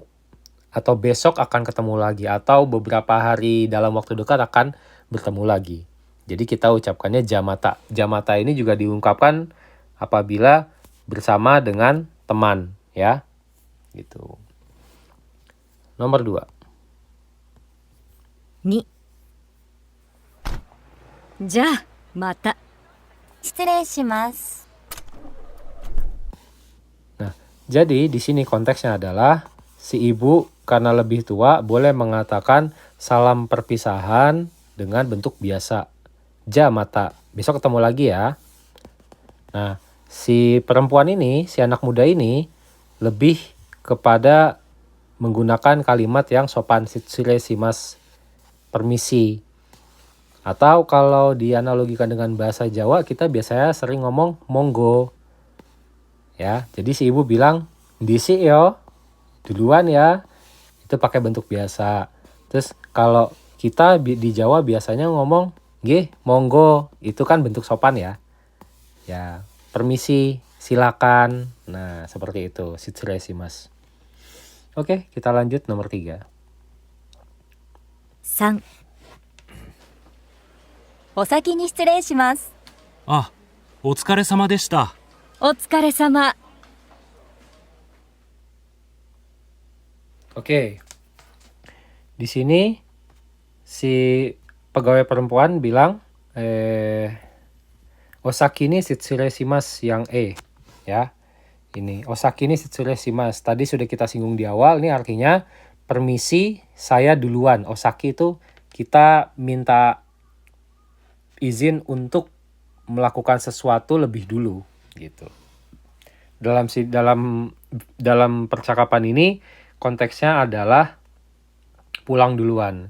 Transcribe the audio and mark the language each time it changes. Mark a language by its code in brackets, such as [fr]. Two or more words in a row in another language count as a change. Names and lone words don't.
[id] Atau besok akan ketemu lagi. Atau beberapa hari dalam waktu dekat akan bertemu lagi. Jadi kita ucapkannya jamata. Jamata ini juga diungkapkan apabila bersama dengan teman. Ya, gitu. Nomor 2. [ja] 2、じゃあまた。失礼します。 [id] Nah, jadi di sini konteksnya adalah si ibu karena lebih tua boleh mengatakan salam perpisahan dengan bentuk biasa. Jamata, besok ketemu lagi ya. Nah, si perempuan ini, si anak muda ini lebih kepada menggunakan kalimat yang sopan, [ja] 失礼します, [id] permisi. Atau kalau dianalogikan dengan bahasa Jawa, kita biasanya sering ngomong monggo. Ya, jadi si ibu bilang, [jv] "Disi yo, [id] duluan ya." Itu pakai bentuk biasa. Terus kalau kita di Jawa biasanya ngomong, [jv] "Nggih, monggo." [id] Itu kan bentuk sopan ya. Ya, permisi, silakan. Nah, seperti itu, [ja] 失礼します. [id] Oke, kita lanjut nomor 3. [ja] 3、お先に失礼します。あ、お疲れ様でした。お疲れ様。 [id] Oke. Di sini si pegawai perempuan bilang [ja] お先に失礼します [id] yang E, ya. Ini [ja] お先に失礼します. [id] Tadi sudah kita singgung di awal, ini artinya permisi, saya duluan. Osaki itu kita minta izin untuk melakukan sesuatu lebih dulu gitu. Dalam percakapan ini konteksnya adalah pulang duluan.